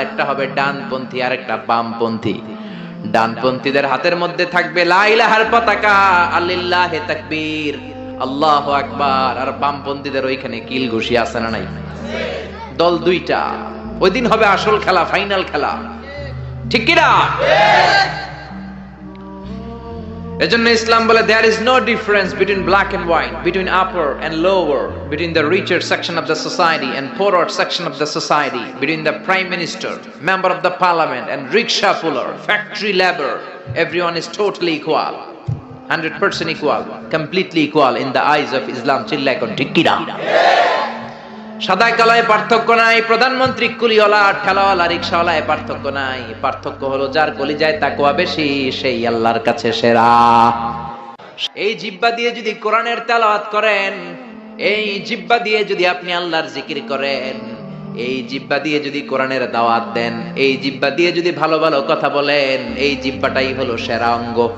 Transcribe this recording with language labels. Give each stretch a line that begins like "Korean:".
Bangla: একটা হবে ডানপন্থী আর একটা বামপন্থী। ডানপন্থীদের হাতের মধ্যে থাকবে লা ইলাহার পতাকা,
Arabic: আল্লিল্লাহি তাকবীর, আল্লাহু আকবার।
Bangla: আর বামপন্থীদের ওইখানে কিল ঘুষি আছে না নাই? দল 2টা। ওই দিন হবে আসল খেলা, ফাইনাল খেলা, ঠিক কি না? এজন্য ইসলাম বলে,
English: there is no difference between black and white, between upper and lower, between the richer section of the society and poorer section of the society, between the prime minister, member of the parliament and rickshaw puller, factory labor. Everyone is totally equal, 100% equal, completely equal in the eyes of Islam. Chilla kon
Bangla: ঠিক কি না? সাদা কালায় পার্থক্য নাই, প্রধানমন্ত্রী কুলিওয়ালা ঠেলাওয়ালা রিকশাওয়ালায় পার্থক্য নাই। পার্থক্য হলো যার কলিজায় তাকওয়া বেশি সেই আল্লাহর কাছে সেরা। এই জিহ্বা দিয়ে যদি কোরআনের তেলাওয়াত করেন, এই জিহ্বা দিয়ে যদি আপনি আল্লাহর জিকির করেন, এই জিহ্বা দিয়ে যদি কোরআনের দাওয়াত দেন, এই জিহ্বা দিয়ে যদি ভালো ভালো কথা বলেন, এই জিহ্বাটাই হলো সেরা অঙ্গ।